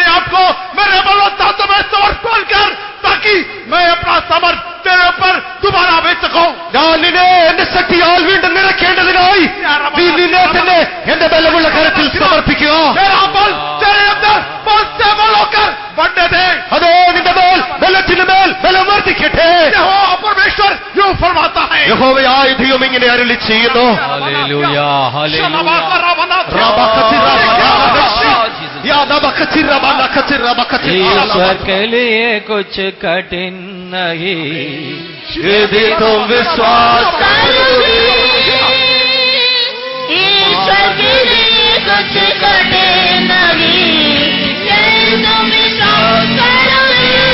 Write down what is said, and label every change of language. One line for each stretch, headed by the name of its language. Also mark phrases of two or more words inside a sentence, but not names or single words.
Hindi: को मेरे बलोत्तांतों में समर्पण कर, ताकि मैं अपना समर्थ तेरे ऊपर दोबारा भेज सकूं.
Malayalam: ഞാൻ നിന്നെ എന്റെ ശക്തിയാൽ വീണ്ടും നിറയ്ക്കേണ്ടതിനായി നീ നിന്നെ തന്നെ എന്റെ ബലമുള്ള കരത്തിൽ സമർപ്പിക്കുക.
Hindi: मेरा बल तेरे अंदर बल से बल होकर बढ़ने दे.
Malayalam: അതോ നിന്റെ മേൽ ബലത്തിന് മേൽ ബലം വർദ്ധിക്കട്ടെ.
Hindi: यहोवा परमेश्वर यूं फरमाता है.
Malayalam: യഹോവയായ ദൈവം ഇങ്ങനെ അരുളി ചെയ്യുന്നു.
Hebrew: Hallelujah, hallelujah.
Hindi: ईश्वर के लिए कुछ कठिन नहीं, यदि तुम विश्वास करोगे. ईश्वर के लिए कुछ कठिन नहीं, यदि तुम विश्वास करोगे.